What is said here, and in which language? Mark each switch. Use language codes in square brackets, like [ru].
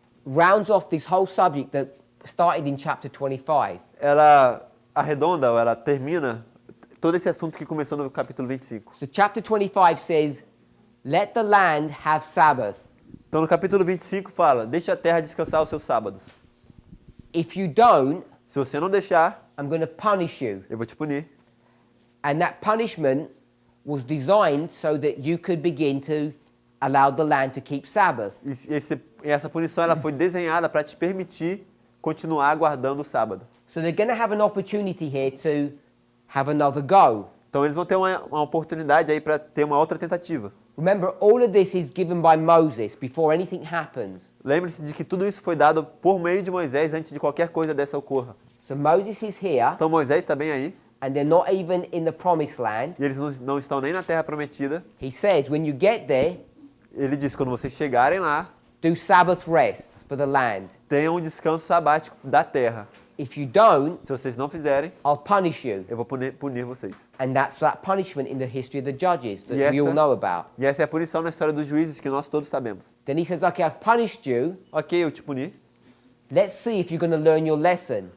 [en] rounds off this whole subject that started in chapter 25. [pt] ela arredonda, ou ela termina todo esse assunto que começou no capítulo 25. [en] So chapter 25 says, let the land have Sabbath. [pt] Então no capítulo 25 fala, deixa a terra descansar os seus sábados. [en] If you don't, [pt] Se você não deixar, [en] I'm going to punish you. [pt] eu vou te punir. [en] And that punishment was designed so that you could begin to allow the land to keep Sabbath. [pt] E essa punição ela foi desenhada para te permitir continuar guardando o sábado. [en] So they're going to have an opportunity here to have another go. [pt] Então eles vão ter uma oportunidade aí para ter uma outra tentativa. [en] Remember, all of this is given by Moses before anything happens. [pt] Lembre-se de que tudo isso foi dado por meio de Moisés antes de qualquer coisa dessa ocorra. [en] So Moses is here, [pt] Então Moisés está bem aí, [en] and they're not even in the promised land. [pt] e eles não estão nem na terra prometida. [en] He says, when you get there, [pt] Ele diz, quando vocês chegarem lá, [en] do Sabbath rests for the land. [pt] tenham um descanso sabático da terra. [en] If you don't, [pt] Se vocês não fizerem, [en] I'll punish you. [pt] eu vou punir vocês. [en] And that's that punishment in the history of the judges that Yes, we all sir. know about. [pt] E essa é a punição na história dos juízes que nós todos sabemos. [en] Then he says, okay, I've punished you. [pt] Ok, eu te puni. [en] Let's see if you're going to learn your lesson.